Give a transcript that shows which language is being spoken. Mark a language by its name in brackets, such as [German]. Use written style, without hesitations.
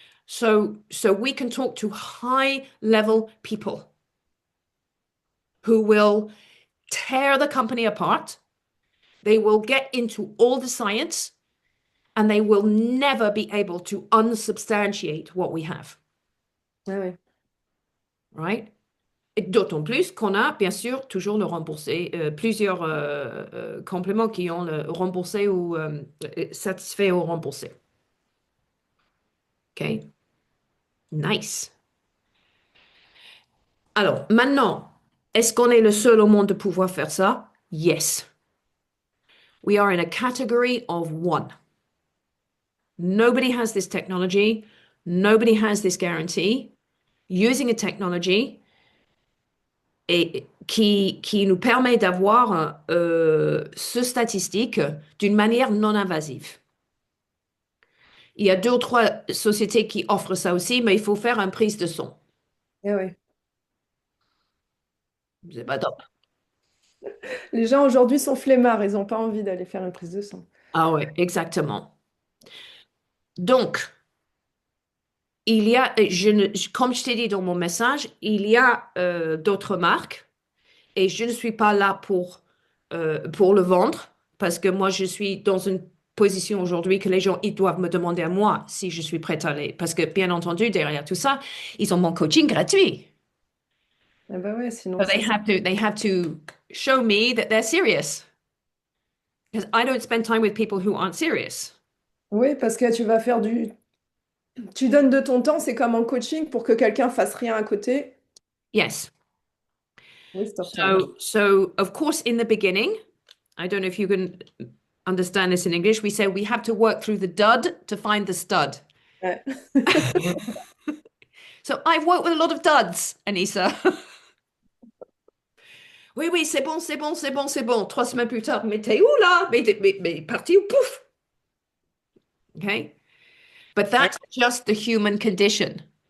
[English] So we can talk to high level people who will tear the company apart. They will get into all the science and they will never be able to unsubstantiate what we have, [French] Ah ouais. [English] right? [French] Et d'autant plus qu'on a, bien sûr, toujours le remboursé, plusieurs compléments qui ont le remboursé ou satisfait ou remboursé. [English] OK? Nice. [French] Alors, maintenant, est-ce qu'on est le seul au monde de pouvoir faire ça? [English] Yes. We are in a category of one. Nobody has this technology. Nobody has this guarantee. Using a technology [French] qui nous permet d'avoir ce statistique d'une manière non invasive. Il y a deux ou trois sociétés qui offrent ça aussi, mais il faut faire une prise de son. Ah ouais. C'est pas top. Les gens aujourd'hui sont flemmards, ils n'ont pas envie d'aller faire une prise de sang. Ah ouais, exactement. Donc, il y a, comme je t'ai dit dans mon message, il y a d'autres marques et je ne suis pas là pour le vendre parce que moi, je suis dans une position aujourd'hui que les gens, ils doivent me demander à moi si je suis prête à aller. Parce que, bien entendu, derrière tout ça, ils ont mon coaching gratuit. Ah bah ouais, sinon [English] So [French] ça sert. [English] they have to show me that they're serious. Because I don't spend time with people who aren't serious. [French] Oui, parce que tu vas faire du... Tu donnes de ton temps, c'est comme en coaching pour que quelqu'un fasse rien à côté. [English] Yes. Waste of time. So of course, in the beginning, I don't know if you can understand this in English, we say we have to work through the dud to find the stud. [French] Ouais. [English] So I've worked with a lot of duds, Anissa. [French] Oui, oui, c'est bon, c'est bon, c'est bon, c'est bon. 3 semaines plus tard, mais t'es où là? Mais parti où? Pouf! Okay? But Ouais. [English] that's just the human condition.